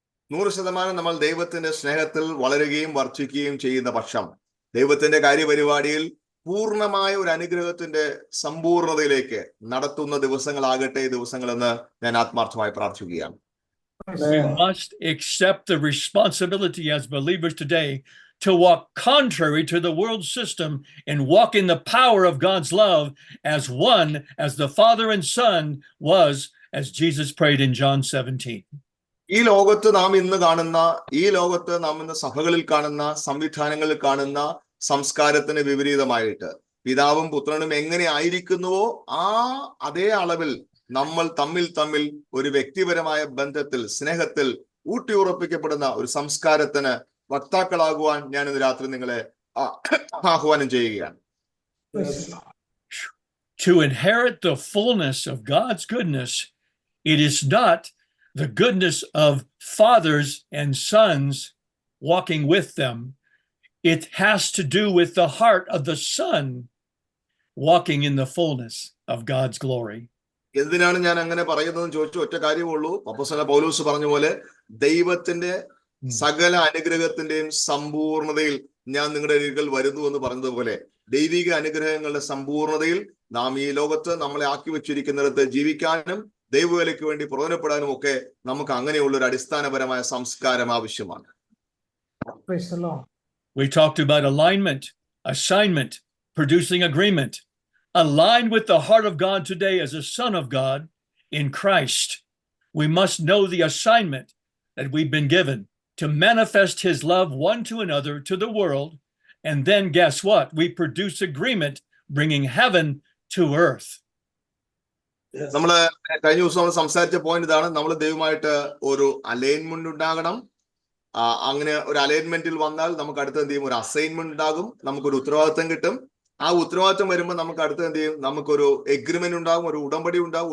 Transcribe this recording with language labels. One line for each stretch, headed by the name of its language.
Malayalam: 100% നമ്മൾ ദൈവത്തിന്റെ സ്നേഹത്തിൽ വളരുകയും വർദ്ധിക്കുകയും ചെയ്യുന്ന പക്ഷം ദൈവത്തിന്റെ കാര്യപരിപാടിയിൽ പൂർണ്ണമായ ഒരു അനുഗ്രഹത്തിന്റെ സമ്പൂർണതയിലേക്ക് നടത്തുന്ന ദിവസങ്ങളാകട്ടെ ദിവസങ്ങളെന്ന് ഞാൻ ആത്മാർത്ഥമായി പ്രാർത്ഥിക്കുകയാണ്.
English: We must accept the responsibility as believers today to walk contrary to the world system and walk in the power of God's love as one, as the Father and Son was, as Jesus prayed in John 17.
Malayalam: ഈ ലോകത്ത് നാം ഇന്ന് കാണുന്ന, ഈ ലോകത്ത് നാം ഇന്ന് സഭകളിൽ കാണുന്ന, സംവിധാനങ്ങളിൽ കാണുന്ന സംസ്കാരത്തിന് വിപരീതമായിട്ട് പിതാവും പുത്രനും എങ്ങനെ ആയിരിക്കുന്നുവോ ആ അതേ അളവിൽ നമ്മൾ തമ്മിൽ ഒരു വ്യക്തിപരമായ ബന്ധത്തിൽ, സ്നേഹത്തിൽ ഊട്ടിയുറപ്പിക്കപ്പെടുന്ന ഒരു സംസ്കാരത്തിന് വക്താക്കളാകുവാൻ ഞാൻ ഇന്ന് രാത്രി നിങ്ങളെ ആഹ്വാനം ചെയ്യുകയാണ്.
English: To inherit the fullness of God's goodness, it is not the goodness of fathers and sons walking with them. It has to do with the heart of the Son walking in the fullness of God's glory.
Malayalam: എന്തിനാണ് ഞാൻ അങ്ങനെ പറയുന്നതെന്ന് ചോദിച്ചു ഒറ്റ കാര്യമുള്ളൂ. അപ്പോസ്തലൻ പൗലോസ് പറഞ്ഞ പോലെ ദൈവത്തിന്റെ സകല അനുഗ്രഹത്തിന്റെയും സമ്പൂർണതയിൽ ഞാൻ നിങ്ങളുടെ അരികിൽ വരുന്നു എന്ന് പറഞ്ഞതുപോലെ ദൈവിക അനുഗ്രഹങ്ങളുടെ സമ്പൂർണതയിൽ നാം ഈ ലോകത്ത് നമ്മളെ ആക്കി വെച്ചിരിക്കുന്നിടത്ത് ജീവിക്കാനും ദൈവവേലയ്ക്ക് വേണ്ടി പ്രയോജനപ്പെടാനും ഒക്കെ നമുക്ക് അങ്ങനെയുള്ള ഒരു അടിസ്ഥാനപരമായ സംസ്കാരം ആവശ്യമാണ്.
English: We talked about alignment, assignment, producing agreement. Aligned with the heart of God today as a son of God in Christ. We must know the assignment that we've been given to manifest his love one to another to the world. And then guess what? We produce agreement, bringing heaven to earth.
Malayalam: നമ്മള് കഴിഞ്ഞ ദിവസം നമ്മൾ സംസാരിച്ച point ഇതാണ്. നമ്മൾ ദൈവമായിട്ട് ഒരു alignment ഉണ്ടാകണം. അങ്ങനെ ഒരു അലൈൻമെന്റിൽ വന്നാൽ നമുക്ക് അടുത്ത് എന്ത് ചെയ്യും? ഒരു അസൈൻമെന്റ് ഉണ്ടാകും, നമുക്കൊരു ഉത്തരവാദിത്വം കിട്ടും. ആ ഉത്തരവാദിത്വം വരുമ്പോൾ നമുക്ക് അടുത്ത് എന്ത് ചെയ്യും? നമുക്കൊരു എഗ്രിമെന്റ് ഉണ്ടാകും, ഒരു ഉടമ്പടി ഉണ്ടാകും.